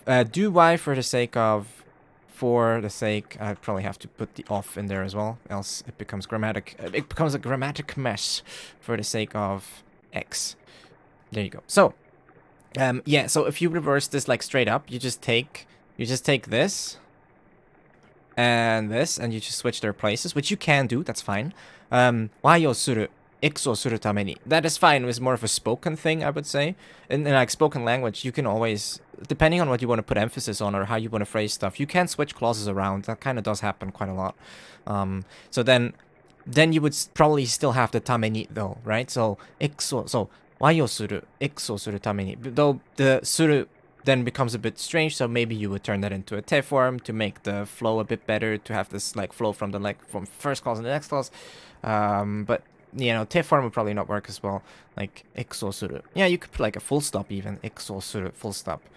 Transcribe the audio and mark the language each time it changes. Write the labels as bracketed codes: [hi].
[en] Do y for the sake of, I probably have to put the off in there as well, else it becomes a grammatic mess for the sake of x. There you go. So, yeah, so if you reverse this like straight up, you just take this and this and you just switch their places, which you can do, that's fine. [ja] Y をする X をするために. [en] That is fine. It's more of a spoken thing, I would say. In like spoken language, you can always, depending on what you want to put emphasis on or how you want to phrase stuff, you can switch clauses around. That kind of does happen quite a lot. So then you would probably still have the ために though, right? [ja] So Y をする X をするために. [en] Though the する then becomes a bit strange, so maybe you would turn that into a te form to make the flow a bit better, to have this like flow from from first clause and the next clause. But you know, te form would probably not work as well. Like, X をする. Yeah, you could put like a full stop even. X をする full stop.